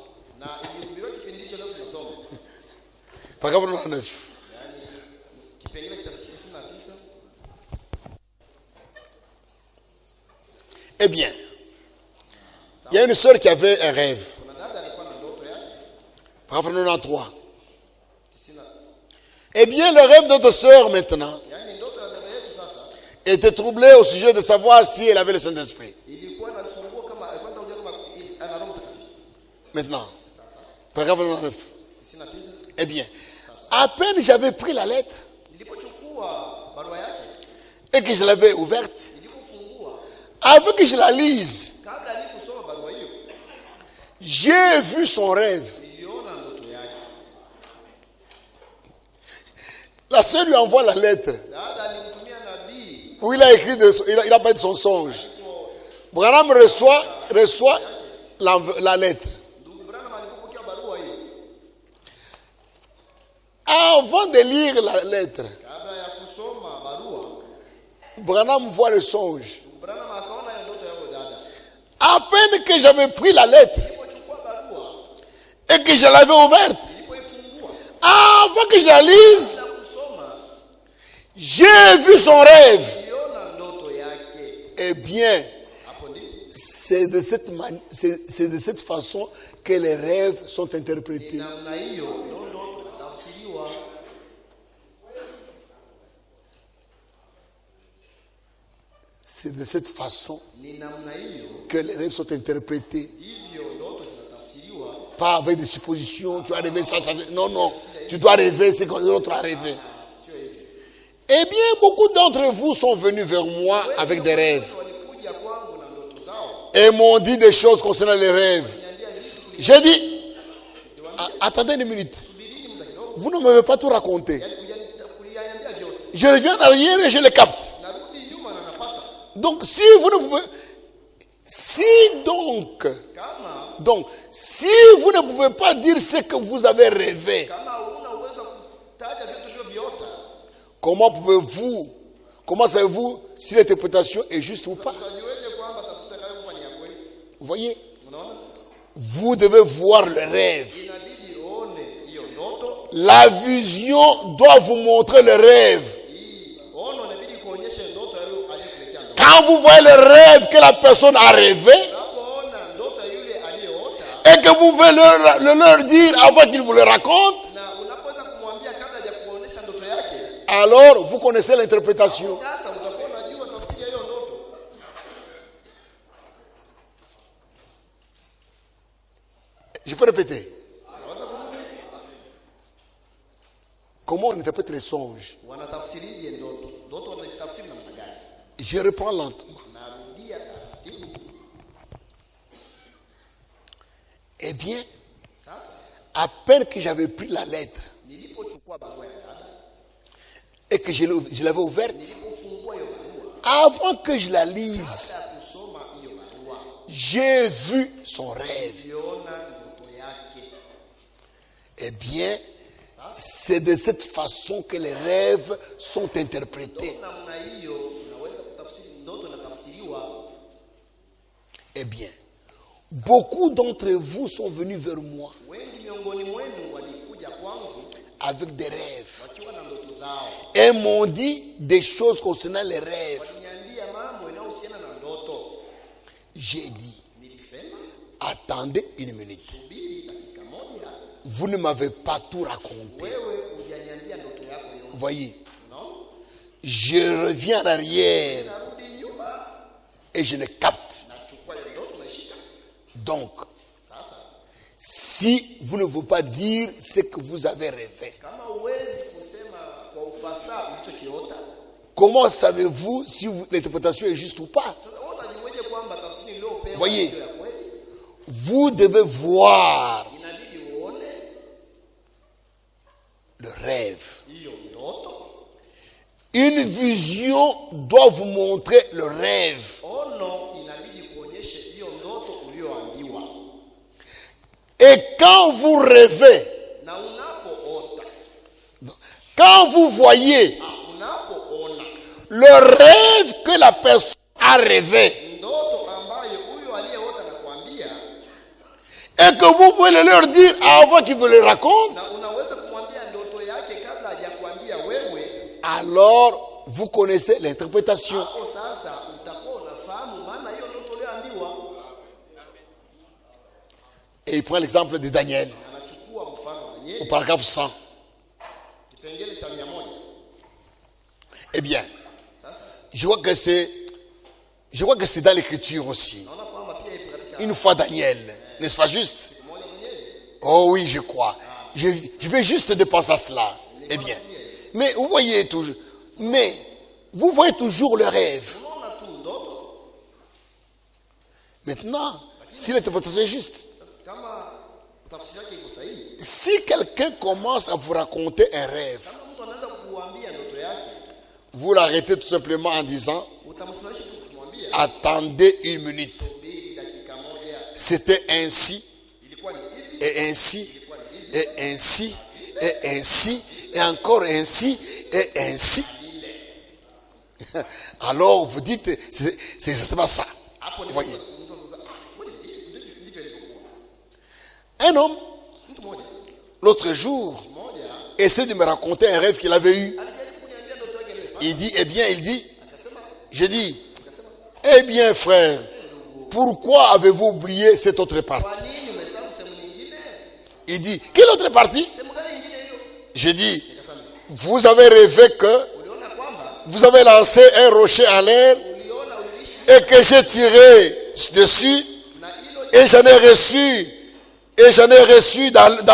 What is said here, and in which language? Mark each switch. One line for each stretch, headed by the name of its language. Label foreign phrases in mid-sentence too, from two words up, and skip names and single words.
Swahili: na ilihubiriwa kipindi hicho leo tunasoma
French: Paragraphe 99.
Swahili: yani kipengele cha 99
French: Eh bien, il y a une sœur qui avait un rêve.
Swahili: kuna dada alikuwa na ndoto yake
French: Paragraphe 93. 90 Eh bien, le rêve de notre sœur maintenant
Swahili: yani ndoto ya dada yetu sasa
French: était troublé au sujet de savoir si elle avait le Saint-Esprit.
Swahili: ilikuwa inasumbua kama alikuwa anataka kujua kama ana roho mtakatifu
French: Maintenant, paragraphe 99. 99 Eh bien, à peine j'avais pris la lettre
Swahili: nilipochukua barua yake
French: et que je l'avais ouverte,
Swahili: nilipofungua
French: avant que je la lise,
Swahili: kabla nilikusoma barua hiyo
French: j'ai vu son rêve.
Swahili: niliona ndoto yake
French: La sœur lui envoie la lettre
Swahili: dada alimtumia nabii
French: où il a écrit, il a parlé de son songe. Branham reçoit la lettre.
Swahili: ndugu Branham alipokea barua hiyo
French: Avant de lire la lettre,
Swahili: kabla ya kusoma barua
French: Branham voit le songe.
Swahili: ndugu Branham akaona hiyo ndoto ya huyo dada
French: À peine que j'avais pris la lettre
Swahili: nilipochukua barua
French: et que je l'avais ouverte,
Swahili: nilipoifungua
French: avant que je la lise,
Swahili: na kusoma
French: j'ai vu son rêve.
Swahili: niliona ndoto yake
French: Eh bien,
Swahili: hapo ndipo
French: c'est de cette façon que les rêves sont interprétés.
Swahili: namna hiyo ndio ndoto inatafsiriwa
French: C'est de cette façon
Swahili: ni namna hiyo
French: que les rêves sont interprétés.
Swahili: hivyo ndoto zinatafsiriwa
French: Pas avec des suppositions, tu as rêvé ça, ça. Non, non. tu dois rêver ce que l'autre a rêvé. Eh bien, beaucoup d'entre vous sont venus vers moi avec des rêves.
Swahili: walikuja kwangu na ndoto zao,
French: Et m'ont dit des choses concernant les rêves.
Swahili: niambia vitu
French: J'ai dit, attendez une minute.
Swahili: kulibirini muda kidogo,
French: Vous ne m'avez pas tout raconté.
Swahili: kuliambia vyote.
French: Je reviens en arrière et je les capte.
Swahili: Narudi nyuma na napata
French: Donc, si vous ne pouvez... si vous ne pouvez pas dire ce que vous avez rêvé,
Swahili: kama huna uwezo wa kutaja vitu vyote,
French: comment savez-vous si l'interprétation est juste ou pas?
Swahili: utajiweje kwamba tafsiri itakayokupa ni ya kweli?
French: Vous voyez?
Swahili: Unaona,
French: Vous devez voir le rêve.
Swahili: inabidi uone hiyo ndoto.
French: La vision doit vous montrer le rêve.
Swahili: Hii ono inabidi kuonyesha ndoto ya yule aliyekuletea ndoto.
French: Quand vous voyez le rêve que la personne a rêvé,
Swahili: Unapoona ndoto ya yule aliyeota
French: et que vous pouvez leur dire avant qu'il vous le raconte,
Swahili: na unapoweza kumwambia kabla ya kuonyesha ndoto yake,
French: alors vous connaissez l'interprétation.
Swahili: sasa utakuwa unajua tafsiri ya hiyo ndoto.
French: Je peux répéter.
Swahili: Unaweza kurudi,
French: Comment on interprète les songes?
Swahili: wanatafsirije ndoto? Ndoto wanazitafsiri namna gani?
French: Je reprends lentement.
Swahili: Narudia taratibu.
French: Eh bien,
Swahili: Sasa
French: à peine que j'avais pris la lettre
Swahili: nilipochukua barua ya dada,
French: et que je l'avais ouverte,
Swahili: nilipofungua hiyo barua,
French: avant que je la lise,
Swahili: baada ya kusoma hiyo barua,
French: j'ai vu son rêve.
Swahili: niliona ndoto yake.
French: Eh bien, c'est de cette façon que les rêves sont interprétés.
Swahili: Namna hiyo unaweza kutafsiri ndoto, inatafsiriwa.
French: Eh bien, beaucoup d'entre vous sont venus vers moi
Swahili: Wengi miongoni mwenu walikuja kwangu
French: avec des rêves
Swahili: wakiwa na ndoto zao,
French: et m'ont dit des choses concernant les rêves.
Swahili: waliniambia mambo yanayohusiana na ndoto.
French: J'ai dit,
Swahili: Nilisema
French: attendez une minute.
Swahili: subiri dakika moja,
French: Vous ne m'avez pas tout raconté.
Swahili: wewe hujaniambia ndoto yako yote.
French: Voyez, No, je reviens en arrière
Swahili: narudi nyuma,
French: et je le capte.
Swahili: nachukua hiyo ndoto naishika.
French: Donc,
Swahili: Sasa
French: si vous ne voulez pas dire ce que vous avez rêvé,
Swahili: kama huwezi kusema kwa ufasaha ulichokiota,
French: comment savez-vous si l'interprétation est juste ou pas?
Swahili: sasa wewe utajiweje kwamba tafsiri iliyopewa
French: Voyez.
Swahili: ndio ya kweli?
French: Vous devez voir
Swahili: Inabidi uone
French: le rêve.
Swahili: hiyo ndoto.
French: Une vision doit vous montrer le rêve.
Swahili: Ono inabidi kuonyeshe hiyo ndoto uliyoambiwa.
French: Et quand vous rêvez,
Swahili: Na unapoota,
French: quand vous voyez
Swahili: unapoona
French: le rêve que la personne a rêvé,
Swahili: ndoto ambayo huyo aliyeota anakuambia,
French: et que vous pouvez leur dire avant qu'ils vous le racontent,
Swahili: na unaweza kumwambia ndoto yake kabla hajakuambia wewe,
French: alors vous connaissez l'interprétation.
Swahili: hapo sasa utakuwa unafahamu maana hiyo ndoto uliyoambiwa.
French: Et il prend l'exemple de Daniel
Swahili: Anachukua mfano wa au Danieli,
French: paragraphe 100.
Swahili: kipengele cha 100.
French: Eh bien,
Swahili: Sasa
French: je crois que c'est dans l'écriture aussi.
Swahili: naona kwamba pia ipo katika
French: Une fois Daniel, n'est-ce pas juste?
Swahili: moja Danieli.
French: Oh oui, je crois. Je vais juste dépenser à cela. Eh bien, mais vous voyez toujours le rêve.
Swahili: Unaona tu ndoto.
French: Maintenant, si l'interprétation est juste,
Swahili: Sasa kama tafsiri yake iko sahihi,
French: si quelqu'un commence à vous raconter un rêve,
Swahili: kama mtu anaweza kukuambia ndoto yake,
French: vous l'arrêtez tout simplement en disant,
Swahili: utamsimamisha tu kumwambia
French: attendez une minute.
Swahili: subiri dakika moja.
French: C'était ainsi,
Swahili: Ilikuwa ni hivi,
French: et ainsi,
Swahili: ilikuwa ni hivi.
French: et ainsi, et ainsi, et encore ainsi, et ainsi. Alors vous dites, c'est exactement ça.
Swahili: Hapo ni
French: Voyez.
Swahili: mtu sasa, kweli ndivyo ilivyokuwa.
French: Un homme,
Swahili: Mtu mmoja
French: l'autre jour, essaie de me raconter un rêve qu'il avait eu.
Swahili: alijaribu kuniambia ndoto yake ile.
French: Il dit, eh bien,
Swahili: Akasema,
French: je dis, eh bien frère, pourquoi avez-vous oublié cette autre
Swahili: kwa
French: partie?
Swahili: nini umesahau sehemu nyingine?
French: Il dit, quelle autre partie?
Swahili: Sehemu gani nyingine hiyo?
French: Je dis,
Swahili: Akasema,
French: vous avez rêvé que
Swahili: uliona kwamba
French: vous avez lancé un rocher en l'air
Swahili: uliona uliishi
French: et que j'ai tiré dessus
Swahili: na hilo
French: et j'en ai reçu dans mon œil.